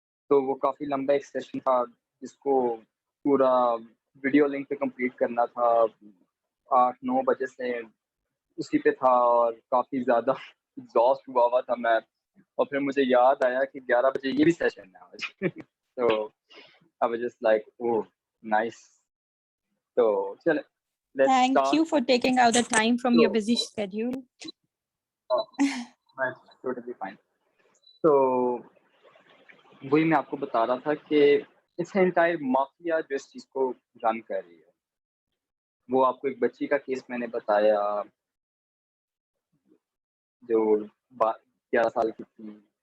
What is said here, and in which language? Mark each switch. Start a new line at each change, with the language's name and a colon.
Urdu: تو وہ کافی لمبا ایک سیشن تھا جس کو پورا ویڈیو لنک پہ کمپلیٹ کرنا تھا. 8-9 بجے سے اسی پہ تھا اور کافی زیادہ ایگزاسٹ ہوا تھا میں. اور پھر مجھے یاد آیا کہ 11 بجے یہ بھی سیشن ہے آج.
English: تو I was just like, oh, nice. So, چلیں, let's Thank start. you for taking out the time from your busy schedule. That's totally fine.
Urdu: So, وہی میں آپ کو بتا رہا تھا کہ اس انٹائر مافیا جو اس چیز کو رن کر رہی ہے. وہ آپ کو ایک بچی کا کیس میں نے بتایا جو 11 سال کی تھی.